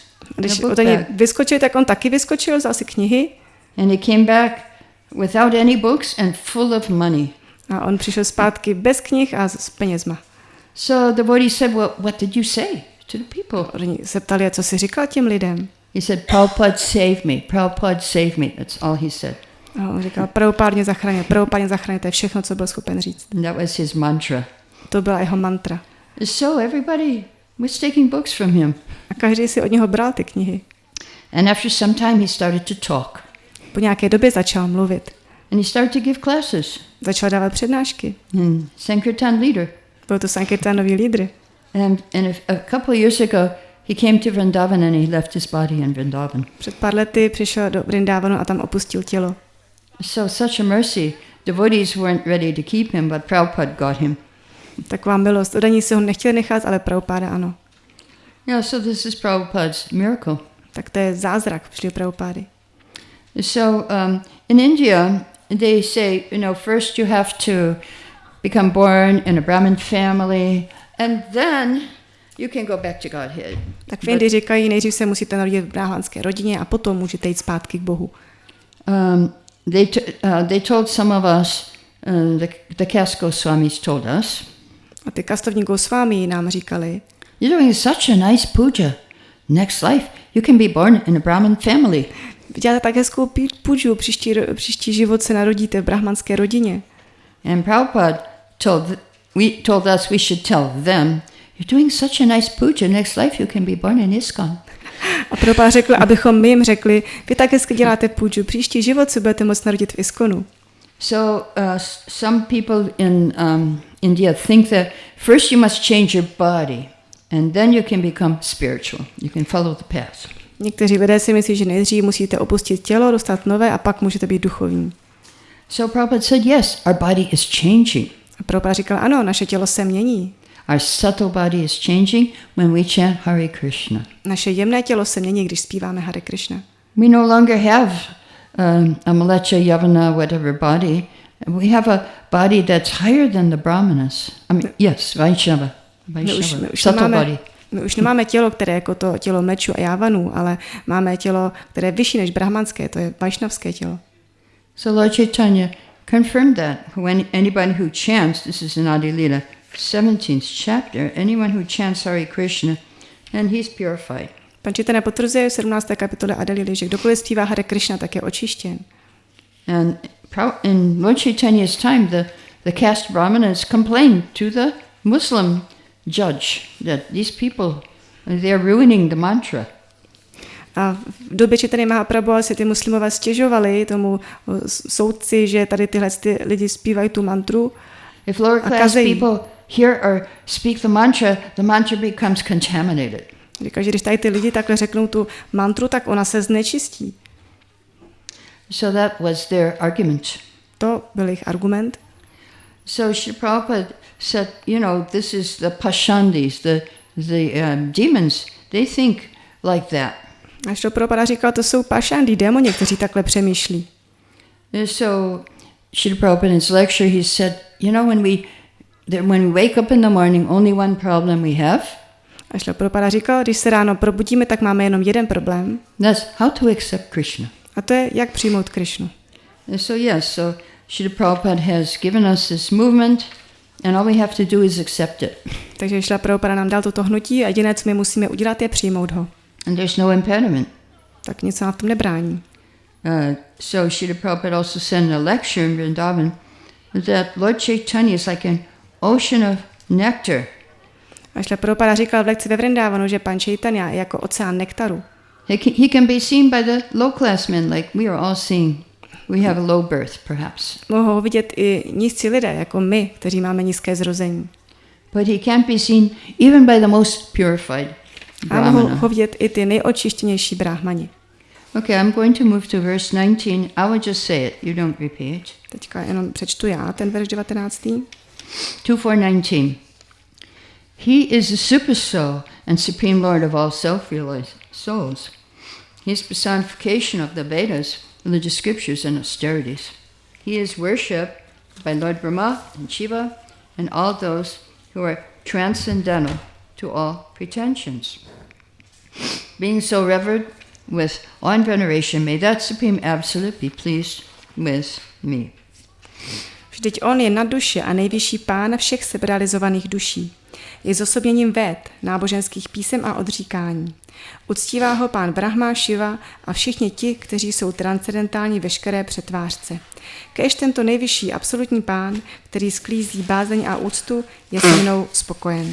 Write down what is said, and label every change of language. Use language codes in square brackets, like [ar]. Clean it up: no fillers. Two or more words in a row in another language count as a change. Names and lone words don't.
[cs] Když oni vyskočili, tak on taky vyskočil, vzal si knihy. [en] And he came back without any books and full of money. [cs] A on přišel zpátky bez knih a s penězma. [en] So the devotee said, well, what did you say to the people? [cs] Oni se ptali, co jsi říkal těm lidem. [en] He said, Prabhupada save me, Prabhupada save me. That's all he said. [cs] A on říkal, Prabhupada mě zachrání, to je všechno, co byl schopen říct. [en] And that was his mantra. [cs] To byla jeho mantra. [en] So everybody was taking books from him. [cs] A každý si od něho bral ty knihy. [en] And after some time he started to talk. [cs] Po nějaké době začal mluvit. [en] And he started to give classes. [cs] Začal dávat přednášky. [en] Sankirtan leader. [cs] Byl to Sankirtanový lídr. [en] And a couple of years ago he came to Vrindavan and he left his body in Vrindavan. [cs] Před pár lety přišel do Vrindavanu a tam opustil tělo. [en] So such a mercy. Devotees weren't ready to keep him, but Prabhupada got him. [cs] Taková milost. Odaní se ho nechtěli nechat, ale Prabhupada ano. [en] Yeah, so this is Prabhupada's miracle. [cs] Tak to je zázrak Šrily Prabhupády. [en] So in India, they say, first you have to become born in a Brahmin family, and then you can go back to Godhead. [cs] Tak v Indii říkají, nejdřív se musíte narodit v brahmanské rodině a potom můžete jít zpátky k Bohu. [en] They told some of us, the caste Goswamis told us. [cs] A ty kastovní Goswami nám říkali, [en] you're doing such a nice puja. Next life, you can be born in a Brahmin family. [cs] Děláte tak hezkou puju, příští život se narodíte v brahmanské rodině. [en] And Prabhupada told us we should tell them, you're doing such a nice puja. Next life, you can be born in ISKCON. [cs] A Prabhupada řekl, abychom my jim řekli, vy tak hezky děláte puju, příští život se budete moct narodit v ISKCONu. [en] So some people in India think that first you must change your body and then you can become spiritual. You can follow the path. [cs] Někteří lidé si myslí, že nejdřív musíte opustit tělo, dostat nové a pak můžete být duchovní. [en] So Prabhupada said, yes, our body is changing. [cs] A Prabhupada říkal, ano, naše tělo se mění. [en] Our subtle body is changing when we chant Hare Krishna. [cs] Naše jemné tělo se mění, když zpíváme Hare Krishna. [en] We no longer have a Malecha, Yavana, whatever body. We have a body that's higher than the Brahmanas. I mean, yes, Vaishnava. Subtle body. [cs] My už nemáme tělo, které je jako to tělo meču a jávanů, ale máme tělo, které je vyšší než brahmanské, to je vašnavské tělo. [en] So Lord Chaitanya confirmed that when anybody who chants, this is in Adi Lila, 17th chapter, anyone who chants Hare Krishna, and he's purified. [cs] Pan Chaitanya potvrzuje v 17. kapitole Adi Lily, že kdokoliv zpívá Hare Krishna, tak je očištěn. [en] And in Lord Chaitanya's time, the caste Brahmanas complained to the Muslim judge that these people, they are ruining the mantra. [cs] A v době Chaitanya Mahaprabhu si ty muslimové stěžovali tomu soudci, že tady tyhle lidi zpívají tu mantru. [en] If lower class people hear or speak the mantra becomes contaminated. [cs] Říká, že když tady ty lidi takhle řeknou tu mantru, tak ona se znečistí. [en] So that was their argument. [cs] To byl jejich argument. [en] So Srila Prabhupada said, this is the pashandis, the demons, they think like that. [cs] A Srila Prabhupada říkal, to jsou pašandi, démoni, kteří takhle přemýšlí. [en] So Srila Prabhupada in his lecture, he said, when we wake up in the morning, only one problem we have. [cs] A Srila Prabhupada říkal, když se ráno probudíme, tak máme jenom jeden problém. [en] That's how to accept Krishna. [cs] A to je, jak přijmout Krishnu. [en] So Srila Prabhupada has given us this movement And all we have to do is accept it. [cs] Takže Šrila Prabhupada nám dal toto hnutí a jediné, co my musíme udělat, je přijmout ho. [en] And there's no impediment. [cs] Tak nic nám v tom nebrání. [en] So Srila Prabhupada also said in a lecture in Vrindavan that Lord Chaitanya is like an ocean of nectar. [cs] A Šrila Prabhupada říkal v lekci ve Vrindavanu, že pan Chaitanya je jako oceán nektaru. [en] He can be seen by the low-class men like we are all seeing. We have a low birth, perhaps. [cs] Mohou ho vidět i nízcí lidé, jako my, kteří máme nízké zrození. [en] But he can't be seen even by the most purified [cs] A mohou [en] brahmana. [cs] ho vidět i ty nejočištěnější brahmani. [en] Okay, I'm going to move to verse 19. I will just say it. You don't repeat. [cs] Teďka jenom přečtu já ten verš 19. [en] 2:4:19. He is the super soul and supreme lord of all self-realized souls. He is personification of the Vedas, religious scriptures, and austerities. He is worshipped by Lord Brahma and Shiva and all those who are transcendental to all pretensions. Being so revered with awe and veneration, may that supreme absolute be pleased with me. [cs] Vždyť on je nad duše a nejvyšší pán všech seberealizovaných duší. Je zosobněním véd, náboženských písem a odříkání. Uctívá ho pán Brahma, Shiva a všichni ti, kteří jsou transcendentální veškeré přetvářce. Kéž tento nejvyšší absolutní pán, který sklízí bázeň a úctu, je se mnou spokojen.